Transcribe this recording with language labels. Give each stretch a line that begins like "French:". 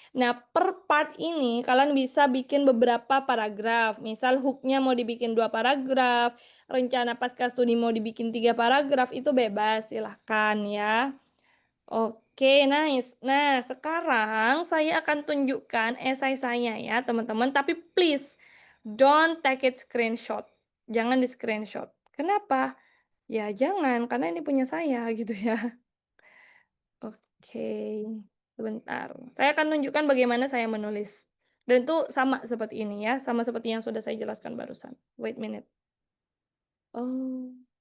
Indonesian: Nah, per part ini kalian bisa bikin beberapa paragraf. Misal hooknya mau dibikin 2 paragraf, rencana pasca studi mau dibikin 3 paragraf, itu bebas, silahkan ya. Oke, nice. Nah, sekarang saya akan tunjukkan esai saya ya, teman-teman. Tapi
English: please, don't take it screenshot.
Indonesian: Jangan di screenshot. Kenapa? Ya jangan, karena ini punya saya gitu ya. Oke, sebentar. Saya akan tunjukkan bagaimana saya menulis. Dan itu sama seperti ini ya, sama seperti yang sudah saya jelaskan barusan.
English: Wait a minute.
Indonesian: Oh.